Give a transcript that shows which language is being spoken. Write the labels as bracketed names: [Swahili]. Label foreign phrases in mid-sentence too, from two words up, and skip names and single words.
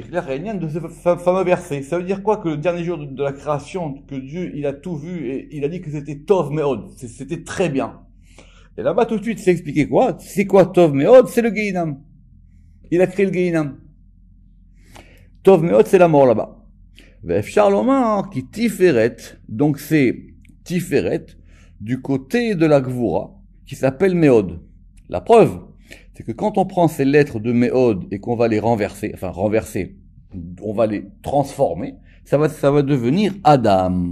[French] De ce fameux verset. Ça veut dire quoi? Que le dernier jour de la création, que Dieu, il a tout vu et il a dit que c'était [Hebrew] טוב מאד. [French] C'était très bien. Et là-bas, tout de suite, c'est expliqué quoi? C'est quoi [Hebrew] טוב מאד? [French] C'est le Gehinam. Il a créé le Gehinam. [Hebrew] טוב מאד, [French] c'est la mort là-bas. [Hebrew] ואפשר לומר כי תפארת. [French] Donc c'est Tiferet du côté de la Gvura, qui s'appelle Meod. La preuve, c'est que quand on prend ces lettres de Meod et qu'on va les renverser, on va les transformer, ça va devenir Adam.